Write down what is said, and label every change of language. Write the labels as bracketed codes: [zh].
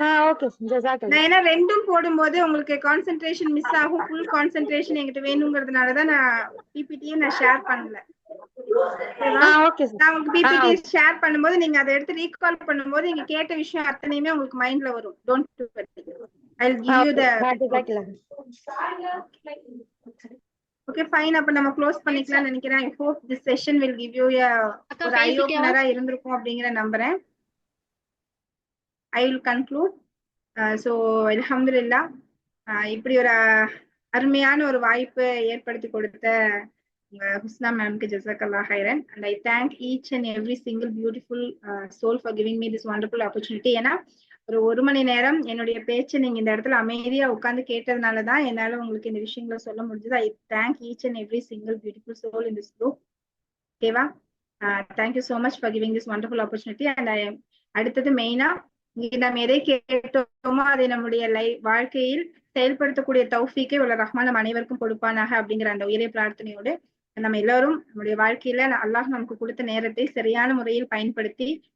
[ta] Okay ஜஸாக்கல்லாஹ். நான் ஏன்னா ரெண்டும் போடும்போது உங்களுக்கு கான்சென்ட்ரேஷன் மிஸ் ஆகும். ஃபுல் கான்சென்ட்ரேஷன் என்கிட்ட வேணுங்கிறதுனால தான் நான் பிபிடியே நான் ஷேர் பண்ணல. நான் உங்களுக்கு பிபிடி ஷேர் பண்ணும்போது நீங்க அதை எடுத்து ரீகால் பண்ணும்போது நீங்க கேட்ட விஷயம் அத்தனையுமே உங்களுக்கு மைண்ட்ல வரும். [en] Don't worry. I'll give you the okay fine. [ta] அப்ப நம்ம க்ளோஸ் பண்ணிக்கலாம் நினைக்கிறேன். [en] I hope this session will give you ஒரு eye opener [ta] இருந்திருக்கும் அப்படிங்கற நம்புறேன். [en] I will conclude. So alhamdulillah, [ta] இப்படி ஒரு அருமையான ஒரு வாய்ப்பு ஏற்படுத்தி கொடுத்த Husna ma'amக்கு [en] jazakallah khairan, and I thank each and every single beautiful soul for giving me this wonderful opportunity. [ta] ஏன்னா ஒரு மணி நேரம் என்னுடைய பேச்சு நீங்க இந்த இடத்துல அமைதியா உட்கார்ந்து கேட்டதுனாலதான் என்னால உங்களுக்கு இந்த விஷயங்களை சொல்ல முடிஞ்சது. [en] I thank each and every single beautiful soul in this group. [ta] ஓகேவா? [en] thank you so much for giving this wonderful opportunity. And I [ta] அடுத்தது மெயினா நம்ம எதை கேட்டோமோ அதை நம்முடைய வாழ்க்கையில் செயல்படுத்தக்கூடிய தௌஃபீக்கை உள்ள ரஹ்மான் நம்ம அனைவருக்கும் கொடுப்பானாக அப்படிங்கிற அந்த உயரிய பிரார்த்தனையோடு நம்ம எல்லாரும் நம்முடைய வாழ்க்கையில அல்லாஹ் நமக்கு கொடுத்த நேரத்தை சரியான முறையில் பயன்படுத்தி